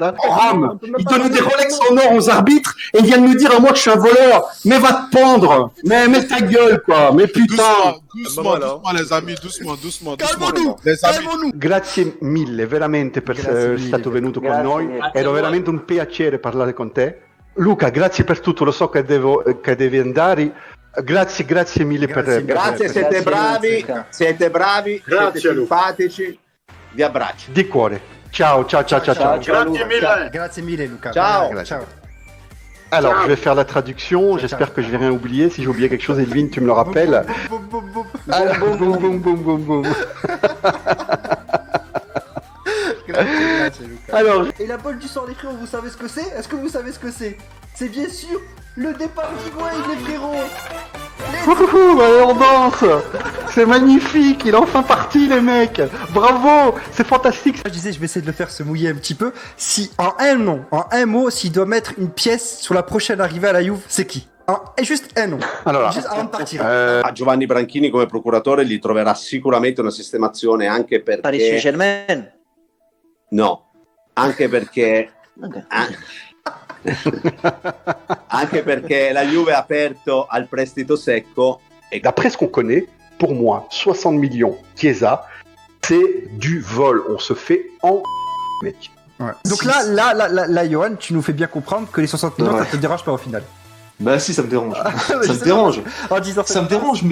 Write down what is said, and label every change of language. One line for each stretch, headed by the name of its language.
French: Ram, il donnait des Rolex en or aux arbitres et il vient de me dire à moi que je suis un voleur. Mais va te pendre. Mais ta gueule quoi. Mais putain. Doucement, les amis, doucement. Calmons-nous.
Italian: Grazie mille veramente per essere stato venuto con noi, era veramente un piacere parlare con te. Luca, grazie per tutto, lo so che devi andare. Grazie mille per... Grazie, siete bravi, siete simpatici, vi abbraccio. Di cuore. Ciao. Grazie mille Luca. Ciao.
French: Alors, je vais faire la traduction, j'espère que je vais rien oublier. Si j'ai oublié quelque chose, Edwin, tu me le rappelles. Alors, boum.
Italian: Grazie Luca.
French: Alors, et la bolle du sang les frérots, vous savez ce que c'est? Est-ce que vous savez ce que c'est? C'est bien sûr le départ d'Higuaín les frérots. allez, on danse. C'est magnifique, il est enfin parti les mecs. Bravo, c'est fantastique. Je disais, je vais essayer de le faire se mouiller un petit peu. Si, en un mot, s'il doit mettre une pièce sur la prochaine arrivée à la Juve, c'est qui?
Italian: È
French: juste un nom.
Italian: Allora,
French: juste avant de partir.
Italian: A Giovanni Branchini come procuratore gli troverà sicuramente una sistemazione anche perché...
French: Paris Saint-Germain?
Italian: No, anche perché... Okay. Anche perché la Juve ha aperto al prestito secco
French: et d'après ce qu'on connaît, pour moi, 60 millions Chiesa, c'est du vol. On se fait en mec. Ouais. Donc là, Johan, tu nous fais bien comprendre que les 60 millions, ça te dérange pas au final. Bah si, ça me dérange. Ça me dérange. En disant Ça me dérange, mais...